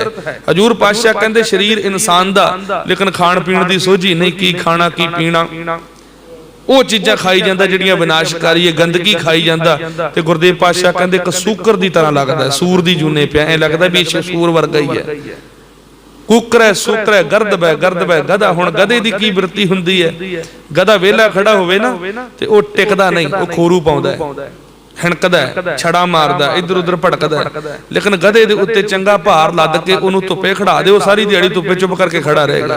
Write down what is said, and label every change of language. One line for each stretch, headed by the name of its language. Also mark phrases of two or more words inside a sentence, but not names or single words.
Punjabi: ਹਜੂਰ ਪਾਤਸ਼ਾਹ ਕਹਿੰਦੇ ਸਰੀਰ ਇਨਸਾਨ ਦਾ, ਲੇਕਿਨ ਖਾਣ ਪੀਣ ਦੀ ਸੋਝੀ ਨਹੀਂ। ਕੀ ਖਾਣਾ ਕੀ ਪੀਣਾ, ਉਹ ਚੀਜ਼ਾਂ ਖਾਈ ਜਾਂਦਾ ਜਿਹੜੀਆਂ ਵਿਨਾਸ਼ਕਾਰੀ ਹੈ, ਗੰਦਗੀ ਖਾਈ ਜਾਂਦਾ। ਤੇ ਗੁਰਦੇਵ ਪਾਤਸ਼ਾਹ ਕਹਿੰਦੇ ਇੱਕ ਸੂਕਰ ਦੀ ਤਰ੍ਹਾਂ ਲੱਗਦਾ, ਸੂਰ ਦੀ ਜੂਨੇ ਪਿਆ, ਐ ਲੱਗਦਾ ਵੀ ਸੂਰ ਵਰਗਾ ਹੀ ਹੈ। ਕੁਕਰ ਹੈ, ਸੁਕਰ ਹੈ, ਗਰਦਬ ਹੈ, ਗਰਦਬ ਹੈ ਗਧਾ। ਹੁਣ ਗਧੇ ਦੀ ਕੀ ਬਿਰਤੀ ਹੁੰਦੀ ਹੈ? ਗਧਾ ਵੇਲਾ ਖੜ੍ਹਾ ਹੋਵੇ ਨਾ ਤੇ ਓ ਟਿਕਦਾ ਨਹੀਂ, ਓ ਖੌਰੂ ਪਾਉਂਦਾ ਹੈ, ਹਿਣਕਦਾ ਹੈ, ਛੜਾਂ ਮਾਰਦਾ, ਇੱਧਰ ਉੱਧਰ ਭਟਕਦਾ ਹੈ। ਲੇਕਿਨ ਗਧੇ ਦੇ ਉੱਤੇ ਚੰਗਾ ਭਾਰ ਲੱਦ ਕੇ ਓਹਨੂੰ ਧੁੱਪੇ ਖੜ੍ਹਾ ਦਿਓ, ਸਾਰੀ ਦਿਹਾੜੀ ਧੁੱਪੇ ਚੁੱਪ ਕਰਕੇ ਖੜ੍ਹਾ ਰਹੇਗਾ।